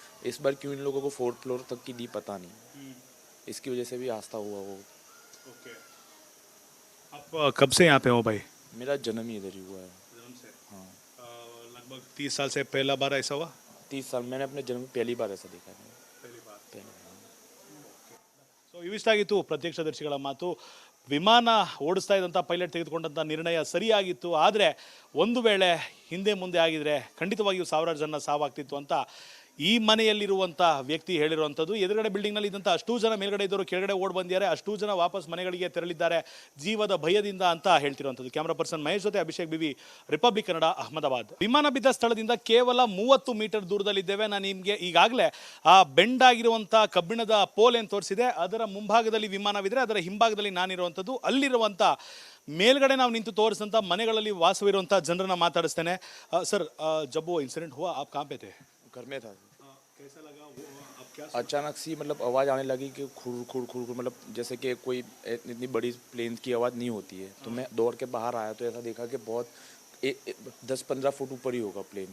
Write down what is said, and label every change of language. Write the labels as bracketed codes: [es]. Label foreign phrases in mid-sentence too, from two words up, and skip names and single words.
[hi] इस बार क्यों इन लोगों को 4th फ्लोर तक की दी पता नहीं। इसकी वजह से भी आस्था हुआ वो। ओके। आप कब से यहाँ पे हो भाई? मेरा जन्म ही इधर ही हुआ है। जन्म से? हाँ। लगभग 30 साल से पहला बार ऐसा हुआ? 30 साल मैंने अपने जन्म में पहली बार ऐसा देखा है। पहली बार। पहली बार। [kn] ಸೊ ಇವಿಷ್ಟಾಗಿತ್ತು ಪ್ರತ್ಯಕ್ಷದರ್ಶಿಗಳ ಮಾತು. ವಿಮಾನ ಓಡಿಸ್ತಾ ಇದ್ದಂಥ ಪೈಲಟ್ ತೆಗೆದುಕೊಂಡಂಥ ನಿರ್ಣಯ ಸರಿಯಾಗಿತ್ತು. ಆದರೆ ಒಂದು ವೇಳೆ ಹಿಂದೆ ಮುಂದೆ ಆಗಿದ್ರೆ ಖಂಡಿತವಾಗಿಯೂ ಸಾವಿರಾರು ಜನ ಸಾವಾಗ್ತಿತ್ತು ಅಂತ ಈ ಮನೆಯಲ್ಲಿರುವಂಥ ವ್ಯಕ್ತಿ ಹೇಳಿರುವಂಥದ್ದು. ಎದುರುಗಡೆ ಬಿಲ್ಡಿಂಗ್ನಲ್ಲಿ ಇದ್ದಂಥ ಅಷ್ಟೂ ಜನ ಮೇಲ್ಗಡೆ ಇದ್ದವರು ಕೆಳಗಡೆ ಓಡ್ ಬಂದಿದ್ದಾರೆ, ಅಷ್ಟೂ ಜನ ವಾಪಸ್ ಮನೆಗಳಿಗೆ ತೆರಳಿದ್ದಾರೆ ಜೀವದ ಭಯದಿಂದ ಅಂತ ಹೇಳ್ತಿರುವಂಥದ್ದು. [en] camera person [kn] ಮಹೇಶ್ ಜೊತೆ ಅಭಿಷೇಕ್ ಬಿವಿ, ರಿಪಬ್ಲಿಕ್ ಕನ್ನಡ, ಅಹಮದಾಬಾದ್. ವಿಮಾನ ಬಿದ್ದ ಸ್ಥಳದಿಂದ ಕೇವಲ 30 ಮೀಟರ್ ದೂರದಲ್ಲಿದ್ದೇವೆ. ನಾನು ನಿಮಗೆ ಈಗಾಗಲೇ ಆ ಬೆಂಡ್ ಆಗಿರುವಂಥ ಕಬ್ಬಿಣದ ಪೋಲ್ ಏನು ತೋರಿಸಿದೆ, ಅದರ ಮುಂಭಾಗದಲ್ಲಿ ವಿಮಾನವಿದ್ರೆ ಅದರ ಹಿಂಭಾಗದಲ್ಲಿ ನಾನಿರುವಂಥದ್ದು. ಅಲ್ಲಿರುವಂಥ ಮೇಲ್ಗಡೆ ನಾವು ನಿಂತು ತೋರಿಸಿದಂಥ ಮನೆಗಳಲ್ಲಿ ವಾಸವಿರುವಂಥ ಜನರನ್ನ ಮಾತಾಡಿಸ್ತೇನೆ. ಸರ್, [hi] जब वो इंसिडेंट हुआ आप कहाँ पे थे? घर में था। कैसा लगा वो? आप क्या अचानक सी मतलब आवाज़ आने लगी कि खुर खुर खुर खुर, मतलब जैसे कि कोई इतनी बड़ी प्लेन की आवाज़ नहीं होती है। तो मैं दौड़ के बाहर आया तो ऐसा देखा कि बहुत 10-15 फुट ऊपर ही होगा प्लेन।